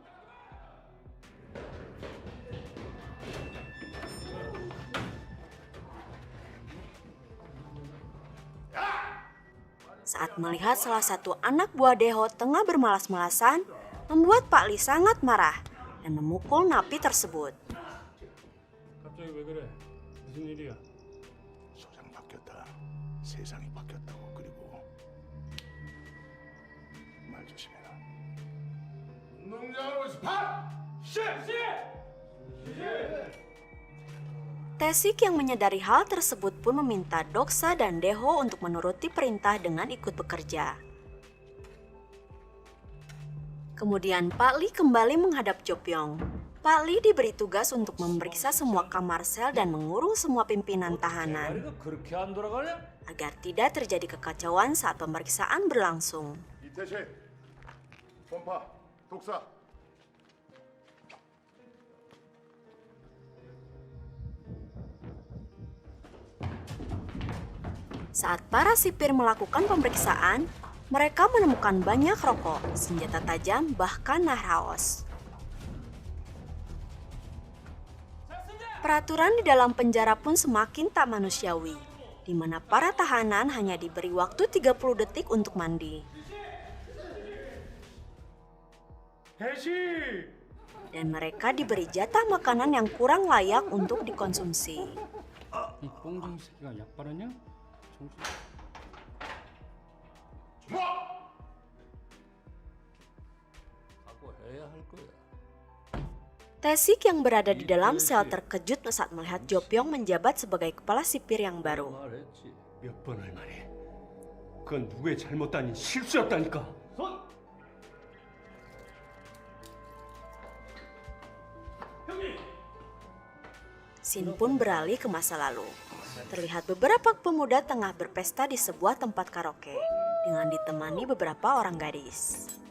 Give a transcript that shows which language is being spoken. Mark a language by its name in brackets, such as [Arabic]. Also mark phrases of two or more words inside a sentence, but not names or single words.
[Indonesian] Saat melihat salah satu anak buah Deho tengah bermalas-malasan, membuat Pak Lee sangat marah dan memukul napi tersebut. [Korean] 갑자기 왜 그래? 무슨 일이야? 소장 바뀌었다. 세상이 바뀌었다고. 그리고 말 조심해라. 운동장으로 스팟! [Indonesian] Taesik yang menyadari hal tersebut pun meminta Doksa dan Deho untuk menuruti perintah dengan ikut bekerja. Kemudian Pak Lee kembali menghadap Jo Pyong. Pak Lee diberi tugas untuk memeriksa semua kamar sel dan mengurung semua pimpinan tahanan agar tidak terjadi kekacauan saat pemeriksaan berlangsung. [Korean] 이태식, 본파, 독사. [Indonesian] Saat para sipir melakukan pemeriksaan, mereka menemukan banyak rokok, senjata tajam, bahkan nahraos. Peraturan di dalam penjara pun semakin tak manusiawi, di mana para tahanan hanya diberi waktu 30 detik untuk mandi. Dan mereka diberi jatah makanan yang kurang layak untuk dikonsumsi. [Korean] 이 뽕쟁이 새끼가 약 바르냐? 정신... 각오해야 할 거야. [Indonesian] Taesik yang berada di dalam sel terkejut saat melihat Jo Pyong menjabat sebagai kepala sipir yang baru. [Korean] 말했지. 몇 번을 말해. 그건 누구의 잘못도 아닌 실수였다니까. [Indonesian] Scene pun beralih ke masa lalu. Terlihat beberapa pemuda tengah berpesta di sebuah tempat karaoke dengan ditemani beberapa orang gadis.